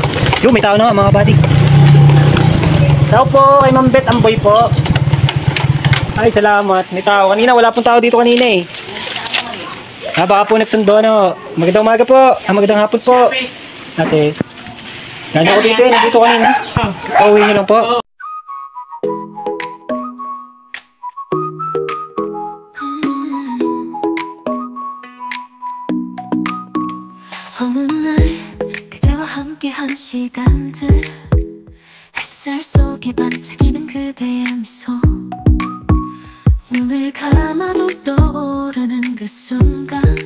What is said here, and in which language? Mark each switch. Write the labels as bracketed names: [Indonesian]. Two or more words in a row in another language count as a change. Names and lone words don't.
[Filipino] Yung may tao na nga mga buddy. Tao po kay Ma'am Beth Amboy po. Ay salamat, may tao. Kanina wala pong tao dito kanina eh. Baka po nagsundo no. Magandang umaga po. Magandang hapon po. Ate. Gano'n ko dito eh, nandito kanina. Pauwi nyo lang po. [Korean] 어느 날 그대와 함께한 시간들 햇살 속에 반짝이는 그대의 미소 눈을 감아도 떠오르는 그 순간